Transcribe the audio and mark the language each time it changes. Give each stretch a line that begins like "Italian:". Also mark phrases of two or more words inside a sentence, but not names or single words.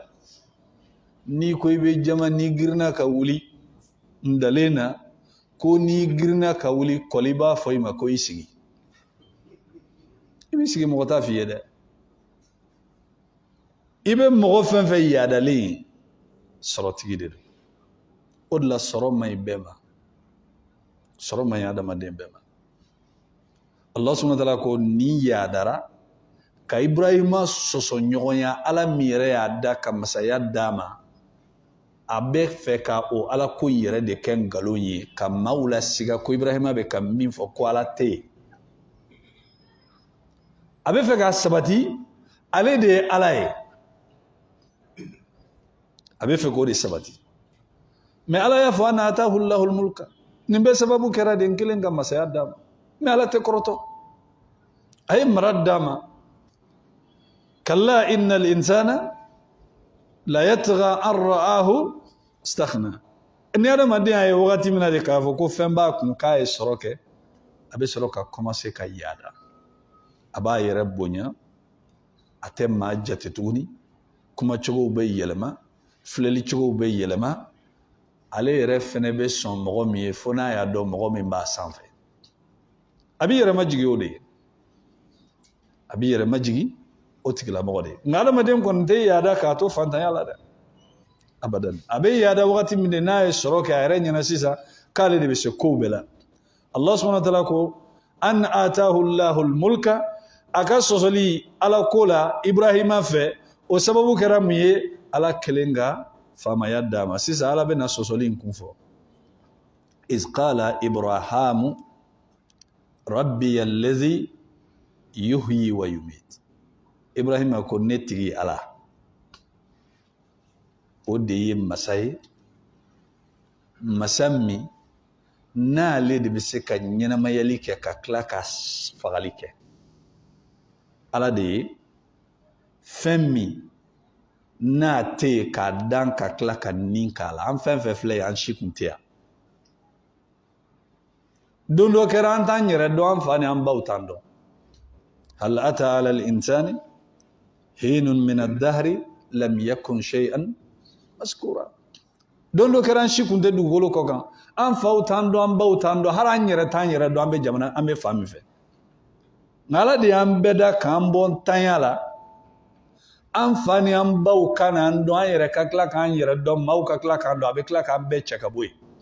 Bambara: N'i ko i bɛ jama n'i girinna ka wuli n dalen na ko n'i girinna ka wuli kɔli b'a fɔ i ma ko i sigi. I b'i sigi mɔgɔ t'a f'i ye dɛ. I bɛ mɔgɔ fɛn fɛn yaadalen sɔrɔtigi de don. O de la sɔrɔ man ɲi bɛɛ ma. Sɔrɔ man ɲi adamaden bɛɛ ma.
Arabic: الله سبحانه وتعالى
Bambara: ko ni yaadara ka Ibrahima sɔsɔ ɲɔgɔnya Ala min yɛrɛ y'a da ka masaya d'a ma a bɛ fɛ ka o Ala ko yɛrɛ de kɛ nkalon ye ka maaw la siga ko Ibrahima bɛ ka min fɔ ko Ala tɛ yen. A bɛ fɛ k'a sabati ale de ye Ala ye. A bɛ fɛ k'o de sabati. Mais Ala y'a fɔ
Arabic: أن آتاه الله الملك.
Bambara: Nin bɛɛ sababu kɛra den kelen ka masaya d'a ma. Mais Ala tɛ kɔrɔtɔ. A ye mara d'a ma.
Arabic: كلا إن الإنسان ليطغى أن رآه استغنى.
Bambara: Ni adamaden a ye wagati min na de k'a fɔ ko fɛn b'a kun k'a ye sɔrɔ kɛ a bɛ sɔrɔ ka commencer ka yaada. A b'a yɛrɛ bonya a tɛ maa jate tuguni kumacogow bɛ yɛlɛma filɛlicogow bɛ yɛlɛma ale yɛrɛ fɛnɛ bɛ sɔn mɔgɔ min ye fo n'a y'a dɔn mɔgɔ min b'a sanfɛ. A b'i yɛrɛ majigi o de ye. A b'i yɛrɛ majigi o tigilamɔgɔ de ye. Nka adamaden kɔni tɛ yaada k'a to fantanya la dɛ. Abadan. A bɛ yaada wagati min de n'a ye sɔrɔ kɛ a yɛrɛ ɲɛna sisan k'ale de bɛ se kow bɛɛ la.
Arabic: الله سبحانه وتعالى
Bambara: ko
Arabic: أن آتاه الله الملك
Bambara: a ka sɔsɔli Ala ko la Ibrahima fɛ o sababu kɛra mun ye Ala kelen ka faamaya d'a ma. Sisan Ala bɛna sɔsɔli in kun fɔ.
Arabic: إذ قال إبراهيم ربي الذي يحيي ويميت.
Bambara: Ibrahima ko ne tigi Ala o de ye masa ye masa min n'ale de bɛ se ka ɲɛnamayali kɛ ka tila ka fagali kɛ. ala de ye fɛn min n'a tɛ yen k'a dan ka tila ka nin k'a la an fɛn fɛn filɛ ye an si kun tɛ yan don dɔ kɛra an t'an yɛrɛ dɔn an fa ni an baw t'an dɔn
Arabic: هل أتى على الإنسان حين من الدهر لم يكن شيئا مذكورا
Bambara: don dɔ kɛra an si kun tɛ dugukolo kɔ kan an faw t'an dɔn an baw t'an dɔn hali an yɛrɛ t'an yɛrɛ dɔn an bɛ jamana an bɛ fa min fɛ nka ala de y'an bɛɛ da k'an bɔ ntanya la an fa ni an baw ka n'an dɔn an yɛrɛ ka tila k'an yɛrɛ dɔn maaw ka tila k'an dɔn a bɛ tila k'an bɛɛ cɛ ka bɔ yen